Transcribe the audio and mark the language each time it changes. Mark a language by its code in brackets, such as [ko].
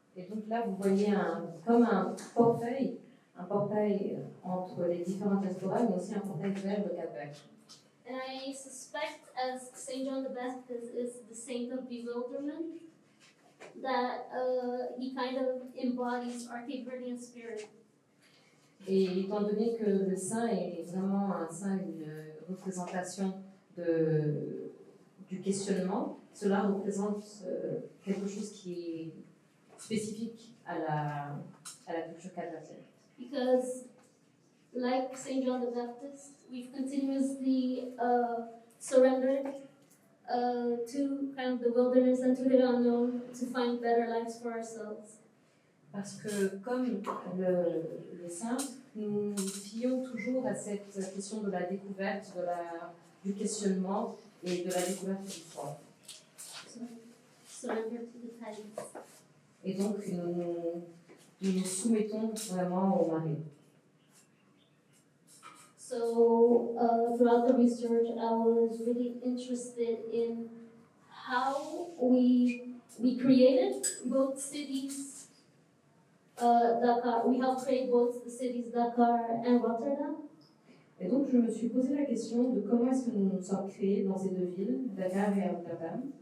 [fr] Et donc là, vous voyez comme un portail entre les différentes diasporas, mais aussi un portail vers le Cap-Vert. [en] And I suspect, as Saint John the Baptist is the saint of bewilderment, that he kind of embodies our Cape Verdean spirit. [fr] Et étant donné que le saint est vraiment un saint, une représentation du questionnement, cela représente quelque chose qui est spécifique à la culture capverdienne. [en] Because, like Saint John the Baptist, we've continuously surrendered to kind of the wilderness and to the unknown to find better lives for ourselves. [fr] Parce que, comme le saint, nous fions toujours à cette question de la découverte, du questionnement et de la découverte du soi. [en] Surrender to the tides. [fr] Et donc, nous nous soumettons vraiment au marée. [en] So, throughout the research, I was really interested in how we created both cities. Dakar. We helped create both the cities Dakar and Rotterdam. [fr] Et donc, je me suis posé la question de comment est-ce que nous nous sommes créés dans ces deux villes, Dakar et Rotterdam.